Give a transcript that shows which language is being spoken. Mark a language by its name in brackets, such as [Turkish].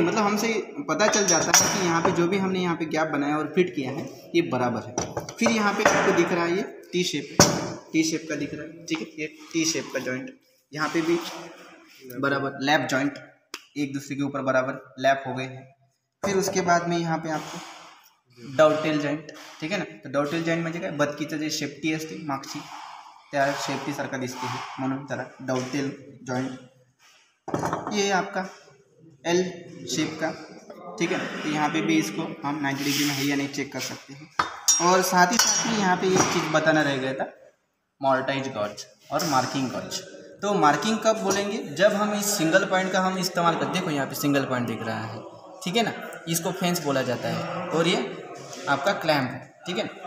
[Hindi] मतलब हमसे पता चल जाता है कि यहाँ पे जो भी हमने यहाँ पे गैप बनाया और फिट किया है ये बराबर है। फिर यहाँ पे आपको दिख रहा है ये टी शेप का दिख रहा है, ठीक है। ये टी शेप का जॉइंट, यहाँ पे भी बराबर लैप जॉइंट एक दूसरे के ऊपर बराबर लैप हो गए हैं। फिर उसके बाद में यहाँ पे आपको डॉवटेल जॉइंट, ठीक है ना। [Marathi] तर डॉवटेल जॉइंट म्हणजे काय, बदकीचं जे शेपटी असते मागची त्या शेपटीसारखा दिसते है म्हणून त्याला डॉवटेल जॉइंट। [Hindi] ये आपका एल शेप का, ठीक है ना। तो यहाँ पे भी इसको हम 90 डिग्री में है या नहीं चेक कर सकते हैं। और साथ ही साथ में यहाँ पे एक चीज़ बताना रह गया था, मॉर्टाइज गॉज और मार्किंग गॉज। तो मार्किंग कब बोलेंगे, जब हम इस सिंगल पॉइंट का हम इस्तेमाल करते हैं। देखो यहाँ पे सिंगल पॉइंट दिख रहा है, ठीक है ना, इसको फेंस बोला जाता है और ये आपका क्लैम्प है, ठीक है।